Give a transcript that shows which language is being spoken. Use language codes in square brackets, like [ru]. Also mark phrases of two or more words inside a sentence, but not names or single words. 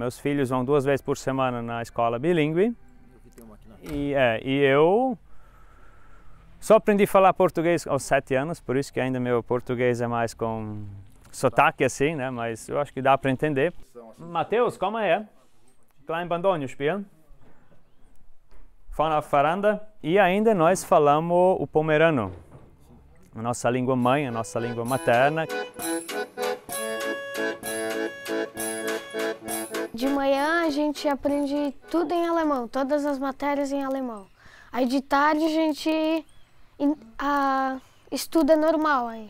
[pt] Meus filhos vão 2 vezes por semana na escola bilíngue. E eu só aprendi a falar português aos 7 anos, por isso que ainda meu português é mais com sotaque assim, né? Mas eu acho que dá para entender. Mateus, como é? [de] Klein Bandonio spielen? Von auf Veranda. [pt] E ainda nós falamos o pomerano, a nossa língua mãe, a nossa língua materna. De manhã a gente aprende tudo em alemão, todas as matérias em alemão. Aí de tarde a gente estuda normal aí.